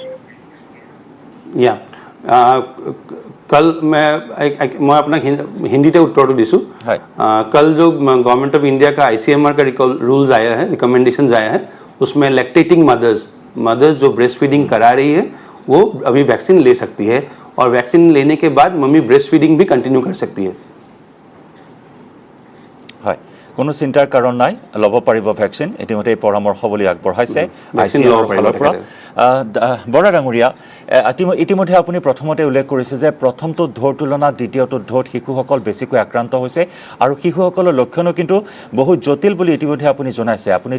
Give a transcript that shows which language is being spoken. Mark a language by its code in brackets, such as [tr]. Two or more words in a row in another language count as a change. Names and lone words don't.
[hi] या कल मैं अपना हिंदी में उत्तर तो दिसू कल जो गवर्नमेंट ऑफ इंडिया का ICMR का रूल्स आया है रिकमेंडेशंस आया है उसमें [en] lactating mothers [hi] जो [en] breast feeding [hi] करा रही है वो अभी वैक्सीन ले सकती है और वैक्सीन लेने के बाद मम्मी [en] breast feeding [hi] भी कंटिन्यू कर सकती है [as] কোনো চিন্তাৰ কাৰণ নাই ল'ব পাৰিব ভ্যাকচিন ইতিমধ্যে পৰামৰ্শ বুলি আগবঢ়াইছে ICMR ফালৰ পৰা বড়া ডাঙৰীয়া ইতিমধ্যে আপুনি প্ৰথমতে উল্লেখ কৰিছে যে প্ৰথমটো ঢৌৰ তুলনাত দ্বিতীয়টো ঢৌত শিশুসকল বেছিকৈ আক্ৰান্ত হৈছে আৰু শিশুসকলৰ লক্ষণো কিন্তু বহুত জটিল বুলি ইতিমধ্যে আপুনি জনাইছে আপুনি